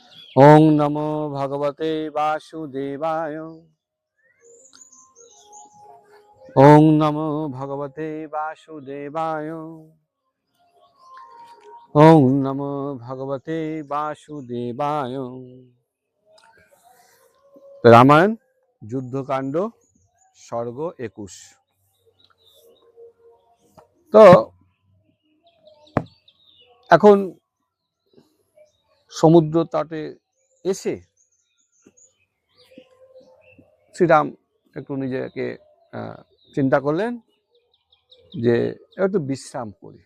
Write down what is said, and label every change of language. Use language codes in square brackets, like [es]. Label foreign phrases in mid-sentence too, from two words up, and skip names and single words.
[sa] ॐ नमो भगवते वासुदेवाय। ॐ नमो भगवते वासुदेवाय। ॐ नमो भगवते वासुदेवाय। [bn] রামায়ণ যুদ্ধকাণ্ড সর্গ 21। তো এখন সমুদ্র তটে এসে শ্রীরাম একটু নিজেকে চিন্তা করলেন যে একটু বিশ্রাম করি।